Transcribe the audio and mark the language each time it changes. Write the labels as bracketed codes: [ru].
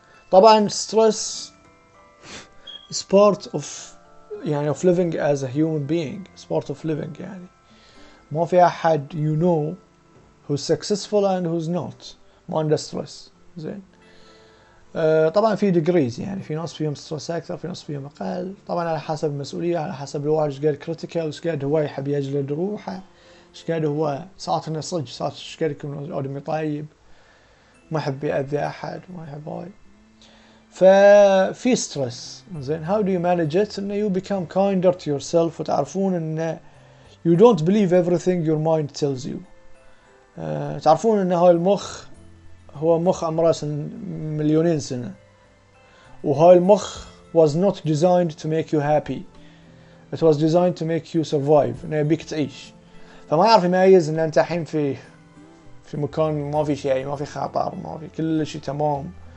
[en] طبعا stress is part of يعني of living as a human being. It's part of living يعني. [ar] ما في أحد [en] you know who's successful and who's not [ar] ما عنده [en] stress. [ar] زين. طبعا في degrees يعني، في ناس فيهم stress أكثر، في ناس فيهم أقل، طبعا على حسب المسؤولية، على حسب الواحد ايش قد critical، ايش قد هو يحب يجلد روحه، ايش قد هو ساعات انه صدق، ساعات ايش قد يكون آدمي طيب ما يحب يأذي أحد، ما يحب هاي. ففي ستريس. زين. [en] how do you manage it؟ انه you become kinder to yourself، [ar] وتعرفون انه [en] you don't believe everything your mind tells you. [ar] تعرفون ان هاي المخ هو مخ عمره مليونين سنة، وهاي المخ [en] was not designed to make you happy. It was designed to make you survive. [ar] انه يبيك تعيش. فما يعرف يميز ان انت الحين في مكان ما في شيء، ما في خطر، ما في كل شيء تمام.